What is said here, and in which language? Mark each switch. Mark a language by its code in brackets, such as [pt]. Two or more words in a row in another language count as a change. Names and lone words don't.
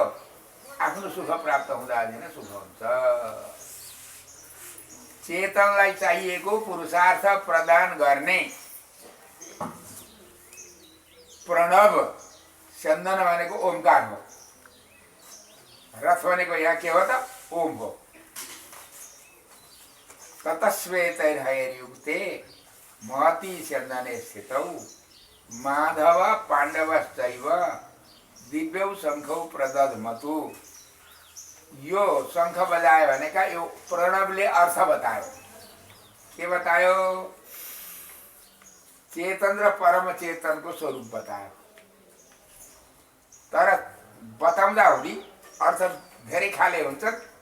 [ne] आफ्नो सुख प्राप्त हुँदा दिन सुख हुन्छ। चेतनलाई चाहिएको पुरुषार्थ प्रदान गर्ने प्रणव स्यन्दन भनेको ओमकार हो। रथ भनेको यहाँ के हो त? ओम हो। [sa] ततश्वेतैर्हयैर्युक्ते महति स्यन्दने स्थितौ माधव पाण्डवश्चैव दिव्यौ शङ्खौ प्रदधमतु। [ne] यो शङ्ख बजायो भनेका यो प्रणवले अर्थ बतायो। के बतायो? चेतन र परम चेतनको स्वरूप बतायो। तर बताउँदा हुँदी अर्थ धेरै खाले हुन्छन्।